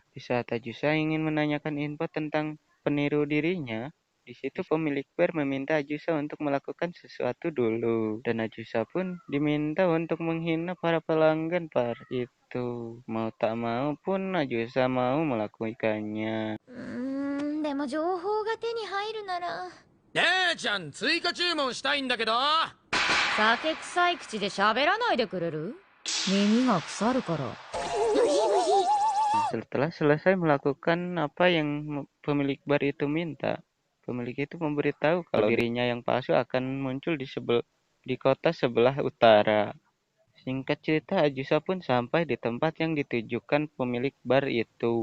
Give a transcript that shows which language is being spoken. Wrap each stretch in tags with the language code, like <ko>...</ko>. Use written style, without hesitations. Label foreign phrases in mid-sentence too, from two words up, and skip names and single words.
<id>Di saat Ajusa ingin menanyakan info tentang peniru dirinya, di situ pemilik bar meminta Ajusa untuk melakukan sesuatu dulu, dan Ajusa pun diminta untuk menghina para pelanggan bar itu. Mau tak mau pun Ajusa mau melakukannya.</id> <ja>でも情報が手に入るなら。姉ちゃん追加注文したいんだけど。酒臭い口で喋らないでくれる？耳が腐るから。</ja> <id>Setelah selesai melakukan apa yang pemilik bar itu minta, pemilik itu memberitahu kalau dirinya yang palsu akan muncul di kota sebelah utara. Singkat cerita, Ajusa pun sampai di tempat yang ditujukan pemilik bar itu.</id>